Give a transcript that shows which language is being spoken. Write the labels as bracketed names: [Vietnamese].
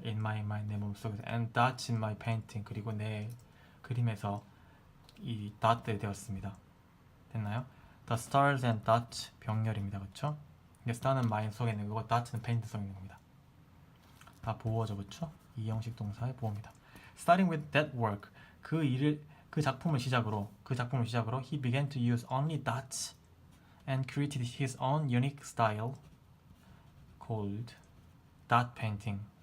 [English] in my mind, [Korean] 내 몸속에서, [English] and dots in my painting, [Korean] 그리고 내 그림에서 이 dot들이 되었습니다. 됐나요? [English] The stars and dots [Korean] 병렬입니다. 그렇죠? star는 my 속에 있는 거고 dot는 페인트 속에 있는 겁니다. 다 보어죠. 그렇죠? 2형식 동사의 보어입니다. [English] Starting with that work, [Korean] 그 작품을 시작으로 [English] he began to use only dots and created his own unique style called dot painting.